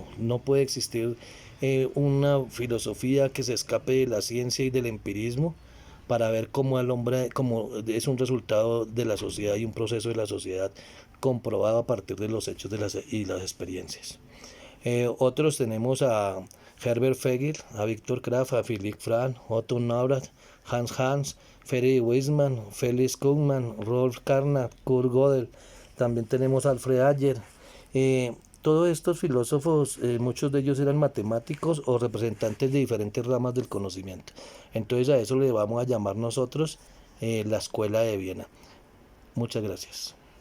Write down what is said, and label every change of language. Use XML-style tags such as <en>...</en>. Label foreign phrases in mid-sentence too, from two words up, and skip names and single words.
<es>No puede existir una filosofía que se escape de la ciencia y del empirismo para ver cómo el hombre, como es un resultado de la sociedad y un proceso de la sociedad comprobado a partir de los hechos y las experiencias. Otros tenemos a Herbert Fegel, a Viktor Kraft, a Philipp Frank, Otto Neurath, Hans, Ferry Weisman, Felix Kuhlmann, Rolf Carnap, Kurt Gödel. También tenemos a Alfred Adler. Todos estos filósofos, muchos de ellos eran matemáticos o representantes de diferentes ramas del conocimiento. Entonces a eso le vamos a llamar nosotros la Escuela de Viena. Muchas gracias.</es>